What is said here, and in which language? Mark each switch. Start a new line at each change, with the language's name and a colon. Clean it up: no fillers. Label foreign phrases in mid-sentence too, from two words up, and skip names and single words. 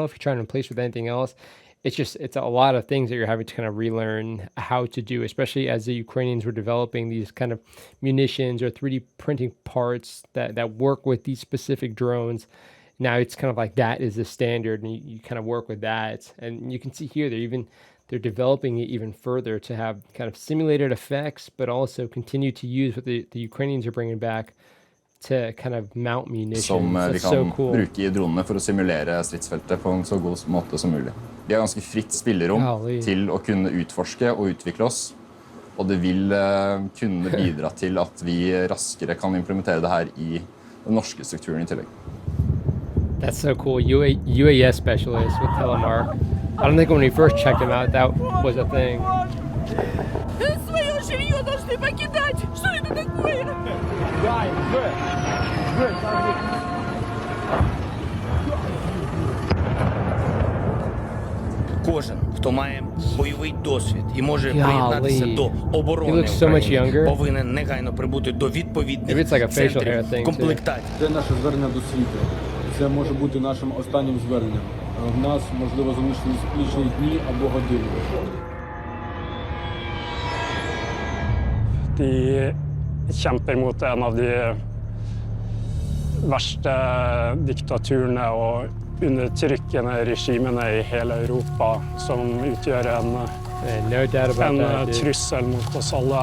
English: If you're trying to replace with anything else, it's a lot of things that you're having to kind of relearn how to do, especially as the Ukrainians were developing these kind of munitions or 3D printing parts that work with these specific drones. Now it's kind of like that is the standard, and you kind of work with that. And you can see here they're developing it even further to have kind of simulated effects, but also continue to use what the Ukrainians are bringing back to kind of mount munitions.
Norwegian: Som vi kan bruke i dronene for å simulere stridsfeltet på en så god måte som mulig. Vi har ganske fritt spillerom til å kunne utforske og utvikle oss, og det vil kunne bidra til at vi raskere kan implementere det her i den norske strukturen i tillegg.
English: That's so cool. UAS specialist with telemark. I don't think when we first checked him out that was a thing.
Russian: Своё жилье должны покидать! Что это такое?
Ukrainian: Кожен, хто має бойовий досвід і може приєднатися до оборони України, повинен негайно прибути до відповідних центрів комплектації. Це наше звернення до світу. Це може бути нашим останнім зверненням. В нас, можливо, залишились лічні дні або години.
Norwegian: De kjemper mot en av de verste diktaturene og undertrykkende regimene i hele Europa, som utgjør en trussel mot oss alle.